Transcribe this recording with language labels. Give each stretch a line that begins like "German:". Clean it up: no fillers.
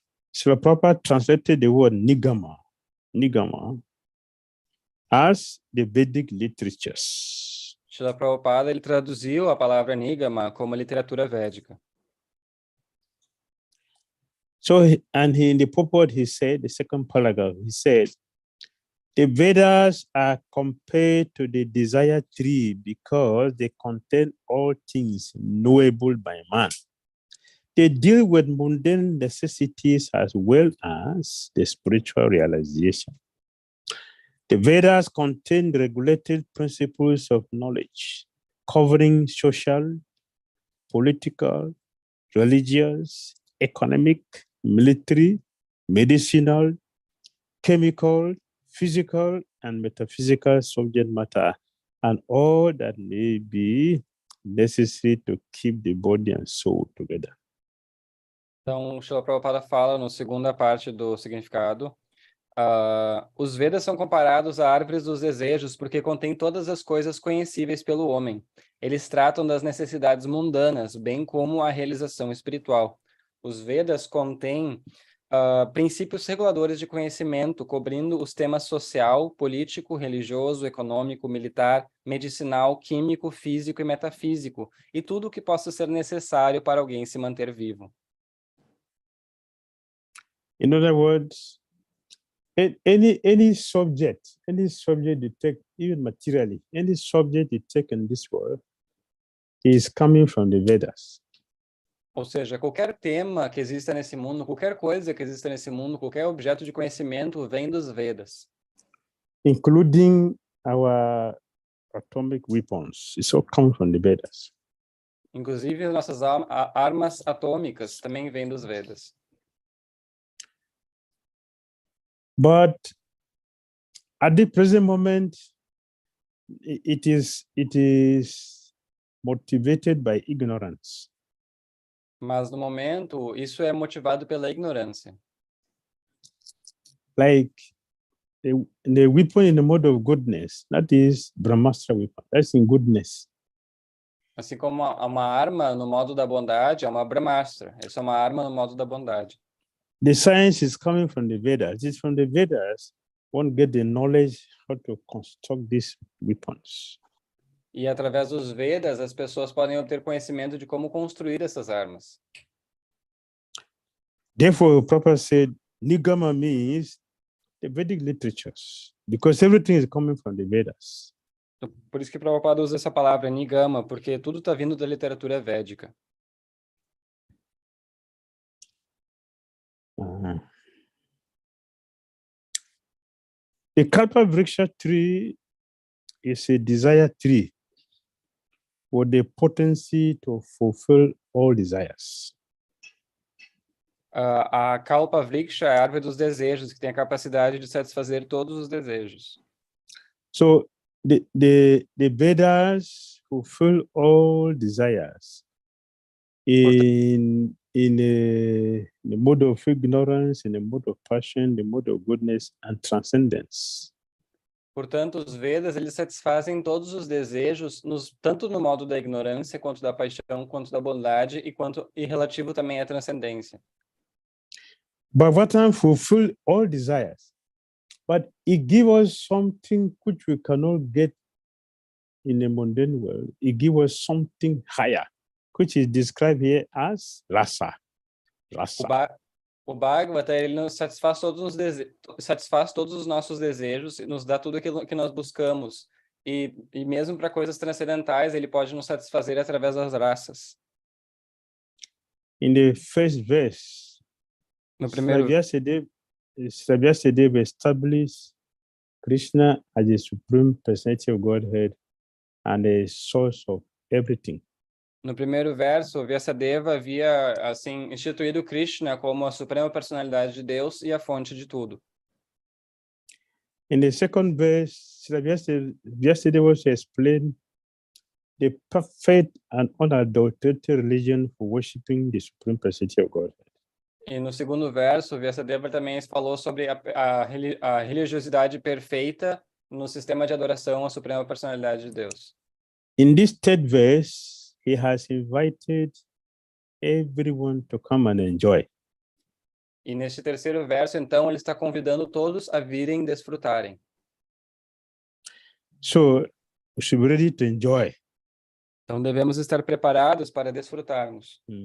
English: Srila Prabhupada translated the word Nigama as the Vedic literatures.
Portuguese: Srila Prabhupada, ele traduziu a palavra Nigama como literatura védica.
English: So, in the purport, he said, the second paragraph, he said, the Vedas are compared to the desire tree because they contain all things knowable by man. They deal with mundane necessities as well as the spiritual realization. The Vedas contain regulated principles of knowledge covering social, political, religious, economic, military, medicinal, chemical, physical, and metaphysical subject matter, and all that may be necessary to keep the body and soul together.
Portuguese: Então, o Srila Prabhupada fala na segunda parte do significado. Os Vedas são comparados a árvores dos desejos porque contêm todas as coisas conhecíveis pelo homem. Eles tratam das necessidades mundanas, bem como a realização espiritual. Os Vedas contêm princípios reguladores de conhecimento, cobrindo os temas social, político, religioso, econômico, militar, medicinal, químico, físico e metafísico, e tudo o que possa ser necessário para alguém se manter vivo.
English: In other words, any subject you take, even materially, any subject you take in this world is coming from the Vedas.
Portuguese: Ou seja, qualquer tema que exista nesse mundo, qualquer coisa que exista nesse mundo, qualquer objeto de conhecimento vem dos Vedas.
English: including our atomic weapons. It's all come from the Vedas.
Portuguese: Inclusive, as nossas armas atômicas também vêm dos Vedas.
English: But at the present moment, it is motivated by ignorance.
Portuguese: Mas, no momento, isso é motivado pela ignorância.
English: Like the weapon in the mode of goodness, that is Brahmastra weapon. That's in goodness.
Portuguese: Assim como uma arma no modo da bondade é uma Brahmastra. Essa é uma arma no modo da bondade.
English: The science is coming from the Vedas. It's from the Vedas one get the knowledge how to construct these weapons.
Portuguese: E através dos Vedas, as pessoas podem obter conhecimento de como construir essas armas.
English: Therefore, Prabhupada said, Nigama means the Vedic literatures, because everything is coming from the Vedas.
Portuguese: Por isso que Prabhupada usa essa palavra, Nigama, porque tudo está vindo da literatura védica.
English: The Kalpa Vriksha tree is a desire tree with the potency to fulfill all desires.
Portuguese: A Kalpa Vriksha é a árvore dos desejos, que tem a capacidade de satisfazer todos os desejos.
English: So the Vedas fulfill all desires in the mode of ignorance, in the mode of passion, the mode of goodness and transcendence.
Portuguese: Portanto, os Vedas, eles satisfazem todos os desejos, tanto no modo da ignorância, quanto da paixão, quanto da bondade, e relativo também à transcendência.
English: Bhagavatam fulfill all desires, but it gives us something which we cannot get in the mundane world. It gives us something higher, which is described here as rasa.
Portuguese: O Bhagavata, ele nos satisfaz todos os nossos desejos e nos dá tudo aquilo que nós buscamos. E mesmo para coisas transcendentais, ele pode nos satisfazer através das raças.
English: In the first verse,
Portuguese: No primeiro,
English: Srimad-Bhagavatam established Krishna as the supreme personality of Godhead and the source of everything.
Portuguese: No primeiro verso, Vyasadeva havia assim instituído Krishna como a suprema personalidade de Deus e a fonte de tudo.
English: In the second verse, Vyasadeva was explained the perfect and unadulterated religion for worshiping the supreme personality of Godhead.
Portuguese: E no segundo verso, Vyasadeva também falou sobre a religiosidade perfeita no sistema de adoração à suprema personalidade de Deus.
English: In this third verse, he has invited everyone to come and enjoy.
Portuguese: E neste terceiro verso, então, ele está convidando todos a virem desfrutarem.
English: So, we should be ready to enjoy.
Portuguese: Então, devemos estar preparados para desfrutarmos.